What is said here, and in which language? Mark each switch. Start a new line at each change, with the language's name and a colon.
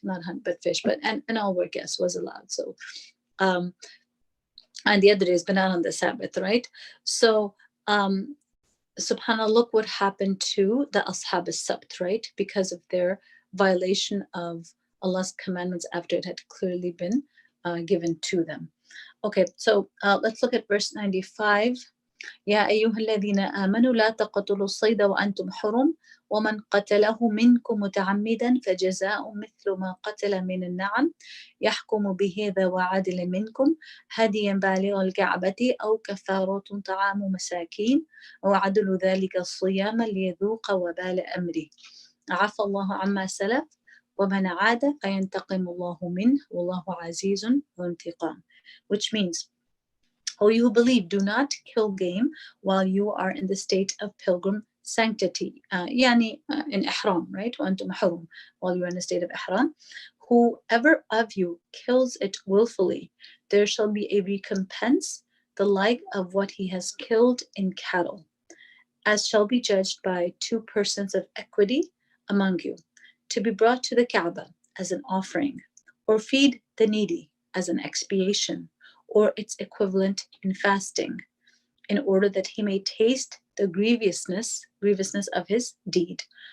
English: Not hunt, but fish, but and all work, yes, was allowed. So, and the other days, but not on the Sabbath, right? So, subhanAllah, look what happened to the Ashab al-Sabt, right? Because of their violation of Allah's commandments after it had clearly been given to them. Okay, so let's look at verse 95.
Arabic: يا أيها الذين آمنوا لا تقتلوا الصيد وأنتم حرم ومن قتله منكم متعمدا فجزاء مثل ما قتل من النعم يحكم به ذوى عدل منكم هديا بالغ الكعبة أو كفارة طعام مساكين وعدل ذلك الصيام ليذوق وبال أمره عفى الله عما سلف ومن عاد فينتقم الله منه والله عزيز ذو انتقام,
English: which means, O you who believe, do not kill game while you are in the state of pilgrim sanctity. Yani in ihram, right?
Arabic: وأنتم حرم,
English: while you are in the state of ihram. Whoever of you kills it willfully, there shall be a recompense, the like of what he has killed in cattle, as shall be judged by 2 persons of equity among you, to be brought to the Kaaba as an offering, or feed the needy as an expiation, or its equivalent in fasting, in order that he may taste the grievousness of his deed.